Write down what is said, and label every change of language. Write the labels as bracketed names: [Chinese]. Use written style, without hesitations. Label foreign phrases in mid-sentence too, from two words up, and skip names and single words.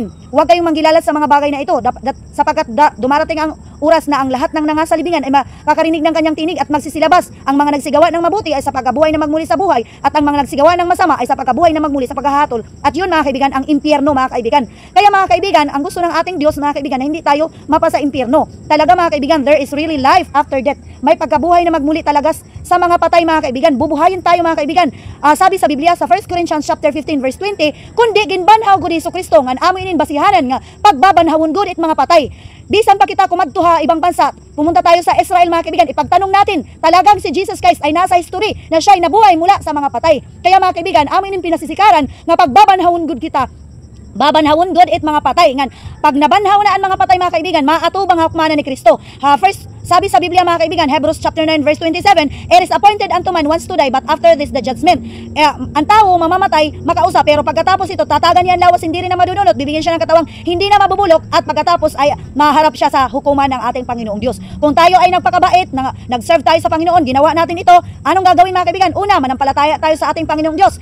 [Filipino] Huwag kayong manggilalat sa mga bagay na ito, sapagkat dumarating ang oras na ang lahat ng nangasalibingan ay makakarinig ng kanyang tinig at magsisilabas. Ang mga nagsigawa ng mabuti ay sa pagkabuhay na magmuli sa buhay, at ang mga nagsigawa ng masama ay sa pagkabuhay na magmuli sa paghahatol. At yun mga kaibigan, ang impyerno mga kaibigan. Kaya mga kaibigan, ang gusto ng ating Diyos mga kaibigan, na hindi tayo mapasa impyerno. Talaga mga kaibigan, [English] there is really life after death. [Filipino] May pagkabuhay na magmuli talaga sa mga patay mga kaibigan. Bubuhayin tayo mga kaibigan. Sabi sa Biblia sa 1 Corinthians [English] chapter 15 verse 20, [Waray] kundi ginbanhaw gud Jesucristo ngan amo inin basihanan nga pagbabanhawon gud it mga patay. Bisan pa kita kumadtuha [Filipino] ibang bansa, pumunta tayo sa Israel mga kaibigan, ipagtanong natin, talagang si Jesus Christ ay nasa history na siya ay nabuhay mula sa mga patay. Kaya mga kaibigan, [Waray] amo inin pinasisikaran nga pagbabanhawon gud kita babanhawon God it mga patay ngan pag nabanhaw na ang mga patay mga kaibigan maatubang hukmanan ni Kristo. [Filipino] First sabi sa Biblia mga kaibigan, Hebrews [English] chapter 9 verse 27, it is appointed unto man once to die, but after this the judgment. [Filipino] Ang tao mamamatay makausa, pero pagkatapos ito tatagan niya ang lawas, hindi rin na madudunot, bibigyan siya ng katawang hindi na mabubulok, at pagkatapos ay maharap siya sa hukuman ng ating Panginoong Diyos. Kung tayo ay nagpakabait, nag-serve tayo sa Panginoon, ginawa natin ito, anong gagawin mga kaibigan? Una, manampalataya tayo sa ating Panginoong Diyos.